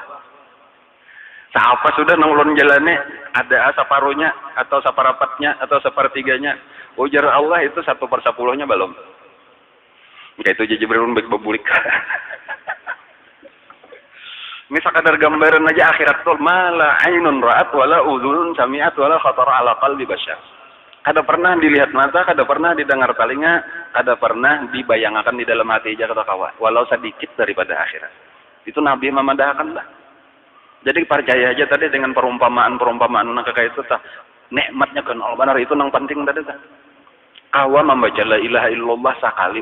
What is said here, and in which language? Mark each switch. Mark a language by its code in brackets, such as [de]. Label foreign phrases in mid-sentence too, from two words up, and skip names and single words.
[bjn] Siapa sudah nongolon jalannya ada separuhnya atau seperempatnya atau sepertiganya. Ujar Allah itu 1/10-nya belum. Kayak itu Jibril baik bebulik. Ini sekadar gambaran aja akhirat tuh [ar] ما لا عين رأت ولا أذن سمعت ولا خطر على قلب بشر. [bjn] Kada pernah dilihat mata, kada pernah didengar telinga, kada pernah dibayangkan di dalam hati aja kata kawan. Walau sedikit daripada akhirat. Itu Nabi memadahkan lah. Jadi percaya aja tadi dengan perumpamaan nang kayak itu tah. Nikmatnya kan Allah benar itu nang penting tadi tah. Kawa membaca [ar] لا إله إلا الله [bjn] sekali.